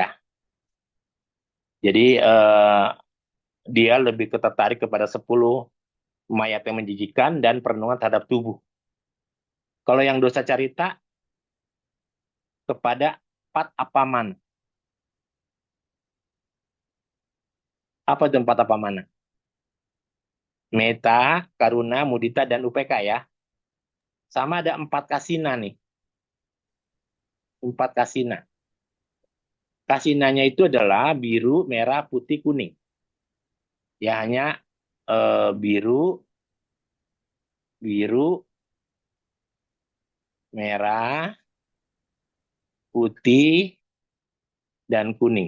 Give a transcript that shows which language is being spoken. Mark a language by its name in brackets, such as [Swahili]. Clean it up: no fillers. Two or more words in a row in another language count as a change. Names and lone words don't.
[Indonesian] Jadi dia lebih tertarik kepada 10 mayat yang menjijikan dan perenungan terhadap tubuh. Kalau yang [Pali] dosa carita [Indonesian] kepada 4 apaman. Apa itu 4 apamana? [Pali] Meta, karuna, mudita, [Indonesian] dan upeka ya. Sama ada 4 kasina nih. 4 kasina. Kasinanya itu adalah biru, merah, putih, kuning. Ya hanya biru, merah, putih, dan kuning.